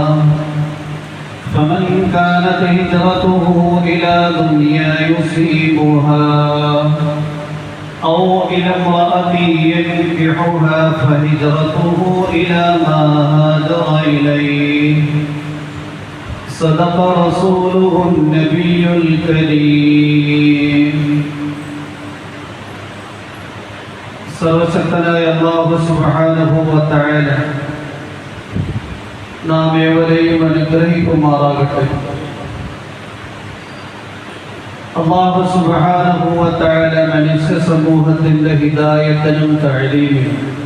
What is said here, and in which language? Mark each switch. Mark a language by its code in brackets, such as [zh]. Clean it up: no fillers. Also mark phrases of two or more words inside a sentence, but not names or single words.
[ar] فمن كانت هجرته إلى دنيا يصيبها أو إلى امرأة ينكحها فهجرته إلى ما هاجر إليه. صدق رسوله النبي الكريم. [ml] സർവശക്തനായ അല്ലാഹു [ar] سبحانه وتعالى [ml] നാം ഏവരെയും അനുഗ്രഹിക്കുമാറാകട്ടെ. അല്ലാഹു [ar] سبحانه وتعالى [ml] മനുഷ്യ സമൂഹത്തിന്റെ ഹിദായത്തിനും തഅലീമിനും